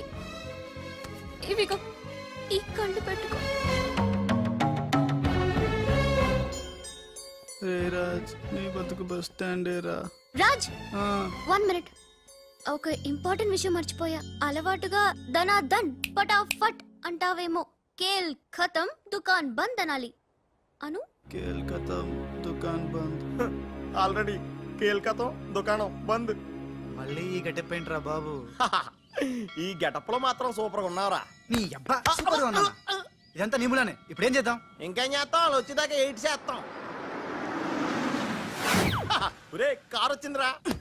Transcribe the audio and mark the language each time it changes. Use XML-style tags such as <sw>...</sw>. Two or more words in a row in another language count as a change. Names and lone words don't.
<te>ఇవిగో ఈ కళ్ళు పెట్టుకో. రాజ్, నీ బతుకు బస్ స్టాండ్ రా. రాజ్, 1 మినిట్. ఒక ఇంపార్టెంట్ విషయం మర్చిపోయా. అలవాటుగా</te> <hi>धनाधन फटाफट</hi> <te>అంటావేమో.</te> <hi>खेल खतम दुकान बंद</hi> <te>అనాలి. అను</te> <hi>खेल खतम दुकान बंद.</hi> <te>ఆల్రెడీ కేల్కతం దుకాణం బంద్. మళ్ళీ ఈ గెటప్ ఏంట్రా బాబు? ఈ గెటప్ లో మాత్రం సూపర్ గా ఉన్నావురా. నీ అబ్బా సూపర్ గా ఉన్నానా? ఇదంతా నీములానే. ఇప్పుడు ఏం చేద్దాం? ఇంకేం చేస్తాం, వాళ్ళు వచ్చేదాకా 8 చేస్తాం. ఒరే కార్ వచ్చిందిరా.</te>